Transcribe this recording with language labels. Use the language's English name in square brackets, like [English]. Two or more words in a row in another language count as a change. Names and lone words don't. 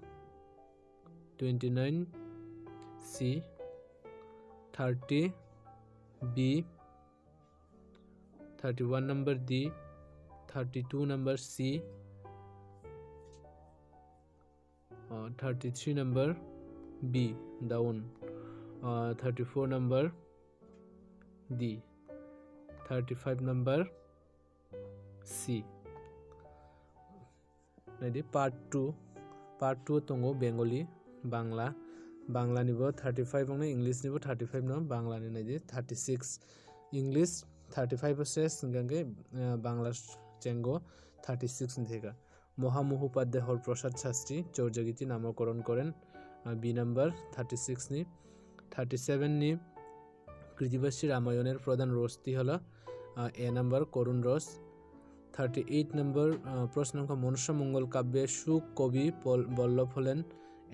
[English] 29 C 30 B 31 number D 32 number C 33 number B down 34 number D 35 number C [Kok Borok] nadi part 2 tongo Bengali Bangla nibo 35 ong English nibo 35 no Bangla ni nadi 36 English 35 process gange Bangla chengo 36 theka [Bangla] মহামহোপাধ্যায় হরপ্রসাদ শাস্ত্রী চৌর্যগীতি নামকরণ করেন [English] B number [Bangla] 36 নি 37 নি কৃতিবাসী রামায়ণের প্রধান রসটি হলো এ নাম্বার করুণ রস 38 নম্বর প্রশ্ন সংখ্যা মনুষ্য মঙ্গল কাব্যে সুখ কবি বল্লভ হলেন এ